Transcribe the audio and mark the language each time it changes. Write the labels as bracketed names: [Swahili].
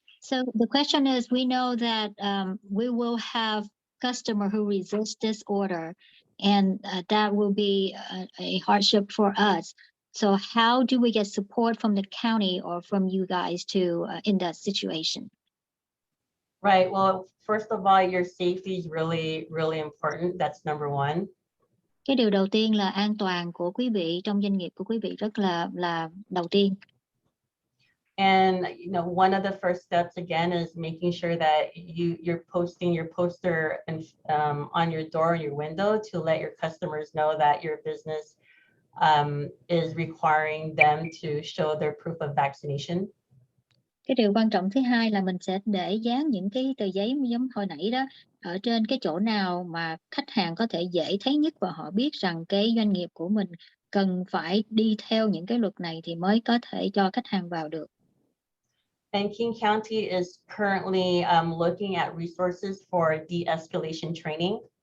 [English] So the question is, we know that we will have customer who resist this order, and that will be a hardship for us. So how do we get support from the county or from you guys to in that situation? Right. Well, first of all, your safety is really, really important. That's number one. [Vietnamese] Cái điều đầu tiên là an toàn của quý vị trong doanh nghiệp của quý vị rất là đầu tiên. [English] And one of the first steps again is making sure that you're posting your poster and on your door and your window to let your customers know that your business is requiring them to show their proof of vaccination. [Vietnamese] Cái điều quan trọng thứ hai là mình sẽ để dán những cái tờ giấy giống hồi nãy đó ở trên cái chỗ nào mà khách hàng có thể dễ thấy nhất, và họ biết rằng cái doanh nghiệp của mình cần phải đi theo những cái luật này thì mới có thể cho khách hàng vào được. [English] And King County is currently looking at resources for de-escalation training.